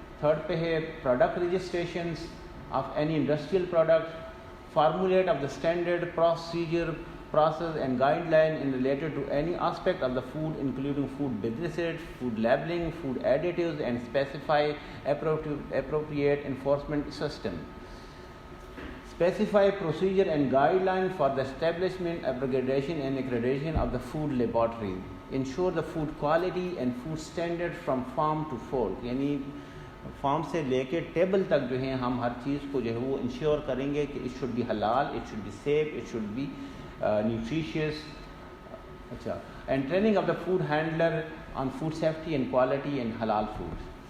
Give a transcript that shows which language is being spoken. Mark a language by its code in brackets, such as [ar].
[en] third [ur] پہ ہے [en] Product registrations of any industrial product. Formulate of the standard procedure, process and guideline in related to any aspect of the food, including food businesses, food labeling, food additives, and specify appropriate enforcement system. Specify procedure and guideline for the establishment, abrogation and accreditation of the food laboratory. Ensure the food quality and food standard from farm to fork. [ur] یعنی form سے لے کے table تک جو ہے ہم ہر چیز کو جو ہے وہ انشور کریں گے کہ [en] It should be حلال، it should be safe, it should be nutritious. [ur] اچھا. [en] And training of the food handler on food safety and quality and حلال food.